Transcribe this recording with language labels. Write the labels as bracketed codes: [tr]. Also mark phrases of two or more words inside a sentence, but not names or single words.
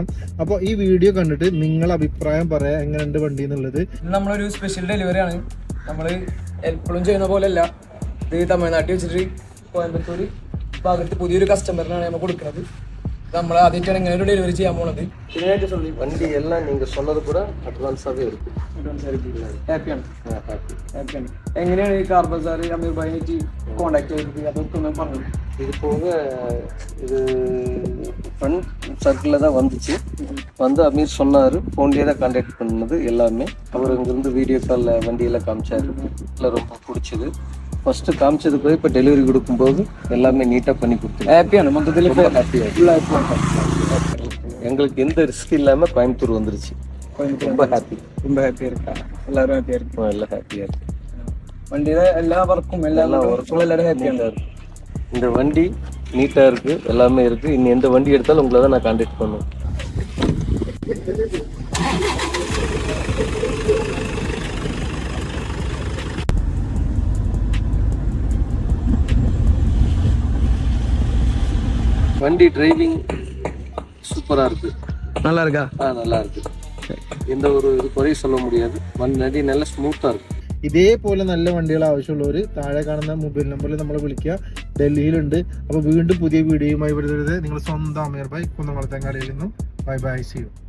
[ml] അപ്പോൾ ഈ വീഡിയോ കണ്ടിട്ട് നിങ്ങൾ അഭിപ്രായം പറയാം എങ്ങനെയുണ്ട് വണ്ടി എന്നുള്ളത്. നമ്മളൊരു സ്പെഷ്യൽ ഡെലിവറി ആണ്. നമ്മൾ എപ്പോഴും ചെയ്യുന്ന പോലെയല്ല. ഇത് തമിഴ്നാട്ടിൽ വെച്ചിട്ട് കോയമ്പത്തൂർ ഭാഗത്ത് പുതിയൊരു കസ്റ്റമറിനാണ് നമ്മൾ കൊടുക്കുന്നത്. നമ്മൾ ആദ്യമായിട്ടാണ് ഇങ്ങനെ ഒരു ഡെലിവറി ചെയ്യാൻ പോണത്. [ta] வண்டி எல்லாம் நீங்கள் சொன்னது கூட അഡ്വാൻസാகவே இருக்கு. [ml] ഹാപ്പിയാണ്. എങ്ങനെയാണ് ഈ കാർ ബസാർ അമീർ ഭായിനായിട്ട് കോണ്ടാക്ട് ചെയ്തത്? അതൊക്കെ ഒന്ന് പറഞ്ഞു. [ta] இது போக இது ஃப்ரெண்ட் சர்க்கிளில் தான் வந்துச்சு. வந்து அமீர் சொன்னார், ஃபோன்லேயே தான் கான்டாக்ட் பண்ணது எல்லாமே. அவர் இங்கேருந்து வீடியோ காலில் வண்டியெல்லாம் காமிச்சார். எல்லாம் ரொம்ப பிடிச்சது. ஃபஸ்ட்டு காமிச்சது போய் இப்போ டெலிவரி கொடுக்கும்போது எல்லாமே நீட்டாக பண்ணி கொடுத்துருக்கோம். [ml] ഹാപ്പിയാണ്. മൊത്തത്തിൽ [ta] எங்களுக்கு எந்த ரிஸ்க் இல்லாமல் கோயம்புத்தூர் வந்துருச்சு. ரொம்ப ഹാപ്പിയാ இருக்கா? எல்லாரும் ഹാപ്പിയാ இருக்கு. எல்லாம் ஹாப்பியாக இருக்கு. [ml] വണ്ടിയുടെ എല്ലാ വർക്കും എല്ലാ വർക്കും എല്ലാവരും ഹാപ്പിയാണ്. [ta] இந்த வண்டி நீட்டாக இருக்குது, எல்லாமே இருக்குது. இன்னும் எந்த வண்டி எடுத்தாலும் உங்களை தான் நான் கான்டாக்ட் பண்ணுவேன். வண்டி டிரைவிங் சூப்பராக இருக்குது. நல்லா இருக்கா? நல்லா இருக்குது. எந்த ஒரு இது குறையும் சொல்ல முடியாது. வண்டி நல்லா ஸ்மூத்தாக இருக்குது. [ml] ഇതേപോലെ നല്ല വണ്ടികൾ ആവശ്യമുള്ളവർ താഴെ കാണുന്ന മൊബൈൽ നമ്പറിൽ നമ്മൾ വിളിക്കുക. ഡൽഹിയിലുണ്ട്. അപ്പോൾ വീണ്ടും പുതിയ വീഡിയോയുമായി വരുന്നത് നിങ്ങൾ സ്വന്തം അമീർ ഭായ് കുന്നംകുളത്തങ്ങാടിയിൽ നിന്നും. [en] bye bye, see you.